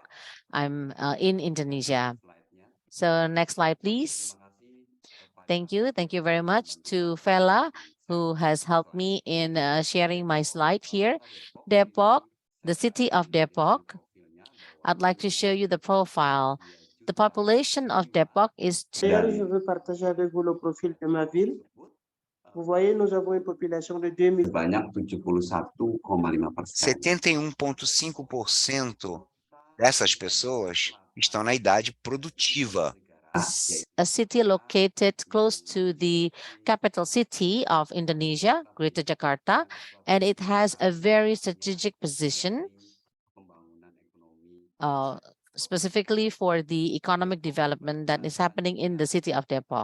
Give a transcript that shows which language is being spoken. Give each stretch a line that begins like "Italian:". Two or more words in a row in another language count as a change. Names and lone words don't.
English: I'm in Indonesia. So next slide, please. Thank you. Thank you very much to Fela, who has helped me in sharing my slide here. Depok, the city of Depok. I'd like to show you the profile. The population of Depok is...
French: D'ailleurs, je veux partager avec vous le profil de ma ville. Vous voyez, nous avons une population de 2000.
Portuguese: 71,5% dessas pessoas estão na idade produtiva.
English: A city located close to the capital city of Indonesia, Greater Jakarta, and it has a very strategic position, specifically for the economic development that is happening in the city of Depok.